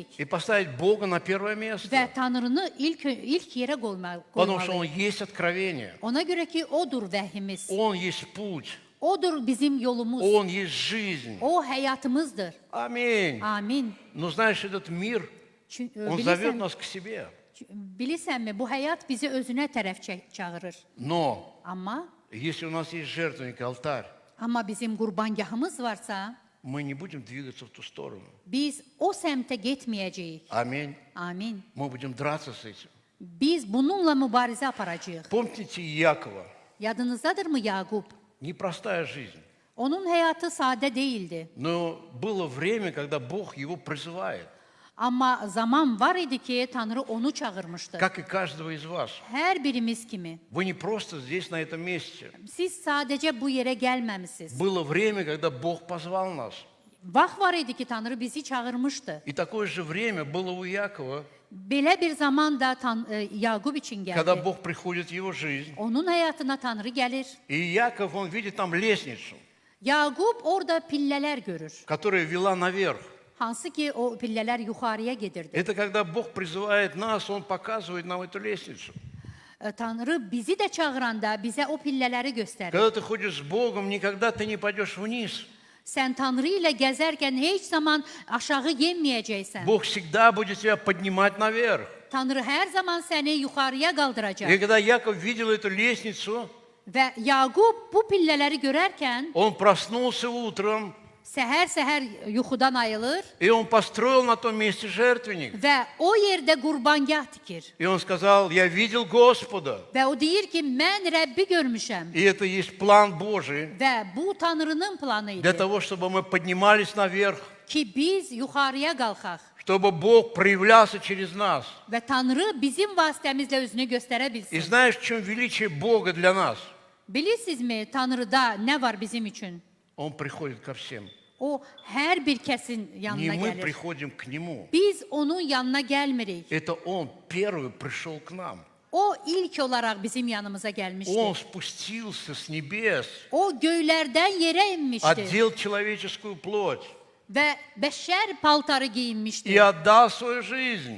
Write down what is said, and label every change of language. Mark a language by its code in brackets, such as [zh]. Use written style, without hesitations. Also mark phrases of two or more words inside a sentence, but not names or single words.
[ru] И поставить Бога на первое место. [az] və Tanrını ilk yerə [ru] Потому что Он [az] qoymalıyıq. [ru] есть откровение. [az] Ona görə ki, odur vəhimiz, [ru] Он есть путь. [az] odur bizim yolumuz, [ru] Он есть жизнь. [az] o həyatımızdır. [ru] Аминь. [az] Amin. [ru] Но знаешь, этот мир, Он зовет нас к себе. [az] Bilirsənmi, bu həyat bizi özünə tərəf çağırır. [ru] Но [az] Amma [ru] если у нас есть жертвенник, алтарь, [az] bizim qurbangahımız varsa, [ru] мы не будем двигаться в ту сторону. [az] biz o səmtə getməyəcəyik. [ru] Аминь. [az] Amin. [ru] Мы будем драться с этим. [az] Biz bununla mübarizə aparacağıq. [ru] Помните Якова? [az] Yadınızdadırmı Yaqub? [ru] Непростая жизнь. [az] Onun həyatı sadə değildi. [ru] Но было время, когда Бог его призывает, [az] Amma zaman var idi ki, Tanrı onu çağırmışdı. [ru] как и каждого из вас. [az] Hər birimiz kimi. [ru] Вы не просто здесь, на этом месте. [az] Siz sadəcə bu yerə gəlməmisiniz. [ru] Было время, когда Бог позвал нас. [az] Vaxt var idi ki, Tanrı bizi çağırmışdı. [ru] И такое же время было у Якова, [az] Belə bir zaman da Yaqub üçün [ru] когда [az] gəldi. [ru] Бог приходит в его жизнь. [az] Onun həyatına Tanrı gəlir. [ru] И Яков, он видит там лестницу, [az] Yaqub orada pillələr görür. [ru] которая вела наверх. [az] Hansı ki o pillələr yuxarıya gedirdi. [ru] Это когда Бог призывает нас, Он показывает нам эту лестницу. [az] Tanrı bizi də çağıranda bizə o pillələri göstərir. [ru] Когда ты ходишь с Богом, никогда ты не пойдешь вниз. [az] Sən Tanrı ilə gəzərkən heç zaman aşağı yenməyəcəksən. [ru] Бог всегда будет тебя поднимать наверх. [az] Tanrı hər zaman səni yuxarıya qaldıracaq. [ru] И когда Яков видел эту лестницу, [az] Və Yaqub bu pillələri görərkən [ru] он проснулся утром, [az] səhər yuxudan ayılır [ru] и он построил на том месте жертвенник. [az] və o yerdə qurbangah tikir. [ru] И он сказал, я видел Господа. [az] Və o deyir ki, mən Rəbbi görmüşəm [ru] И это есть план Божий [az] və bu Tanrının planı [ru] для [az] idi [ru] того, чтобы мы поднимались наверх, [az] ki, biz yuxarıya qalxaq [ru] чтобы Бог проявлялся через нас. [az] və Tanrı bizim vasitəmizlə özünü göstərə [ru] И [az] bilsin. [ru] знаешь, в чем величие Бога для нас? [az] Bilirsinizmi, Tanrıda nə var bizim üçün? [ru] Он приходит ко всем. [az] O hər bir kəsin [ru] Не [az] yanına [ru] мы [az] gəlir. [ru] приходим к Нему. [az] Biz onun yanına gəlmirik. [ru] Это Он первый пришел к нам. [az] O ilk olaraq bizim yanımıza [ru] Он [az] gəlmişdi. [ru] спустился с небес, [az] O göylərdən yerə inmişdi [ru] одел человеческую плоть [az] və bəşər paltarı [ru] и [az] geyinmişdi [ru] отдал свою жизнь.